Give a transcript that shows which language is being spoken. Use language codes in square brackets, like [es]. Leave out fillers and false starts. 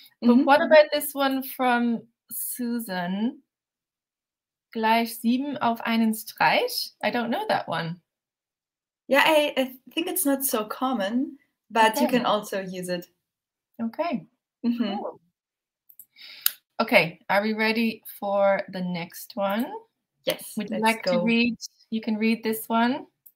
[en] But what about this one from Susan? [de] Gleich 7 auf einen Streich? [en] I don't know that one. Yeah, I think it's not so common, but Okay. you can also use it. Okay. Cool. Okay, are we ready for the next one? Yes, Would you let's like go. to read? You can read this one.